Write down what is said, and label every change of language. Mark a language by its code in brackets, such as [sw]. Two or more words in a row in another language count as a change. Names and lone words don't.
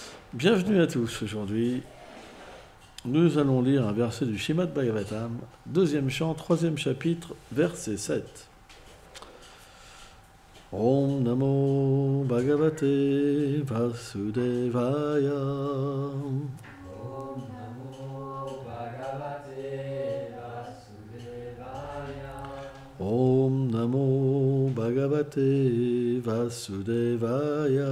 [fr] Bienvenue à tous. Aujourd'hui, nous allons lire un verset du Srimad Bhagavatam, deuxième chant, troisième chapitre, verset 7. [sa] ॐ नमो भगवते वासुदेवाय. ॐ नमो भगवते वासुदेवाय. ॐ नमो भगवते वासुदेवाय.